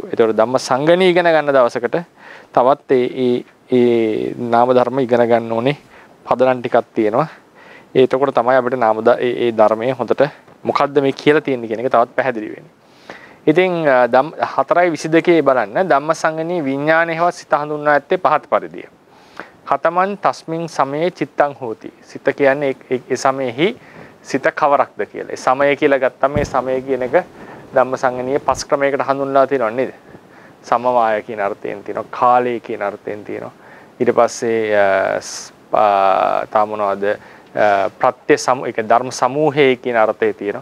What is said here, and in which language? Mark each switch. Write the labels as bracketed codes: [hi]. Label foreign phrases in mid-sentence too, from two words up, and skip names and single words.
[si] ඒතකොට ධම්මසංගණී ඉගෙන ගන්න දවසකට තවත් ඒ නාම ධර්ම ඉගෙන ගන්න ඕනේ පදනම් ටිකක් තියෙනවා. එතකොට තමයි අපිට ඒ ධර්මයේ හොඳට මොකද්ද මේ කියලා තියෙන්නේ කියන එක තවත් පැහැදිලි වෙන්නේ. ඉතින් 4:22 බලන්න ධම්මසංගණී විඥානයේවත් සිත හඳුන්වා ඇත්තේ පහත් පරිදිය. [pi] කතමන් තස්මින් සමයේ චිත්තං හෝති. [si] සිත කියන්නේ ඒ සමයේහි සිත කවරක්ද කියලා. ඒ සමය කියලා ගත්තම මේ සමය කියන එක ධම්මසංගණීයේ පස් ක්‍රමයකට හඳුන්වලා තියෙනව නේද? සමவாய කියන අර්ථයෙන් තියෙනවා, කාලය කියන අර්ථයෙන් තියෙනවා. ඊට පස්සේ මොනවද ප්‍රත්‍ය ධර්ම සමූහය කියන අර්ථය තියෙනවා.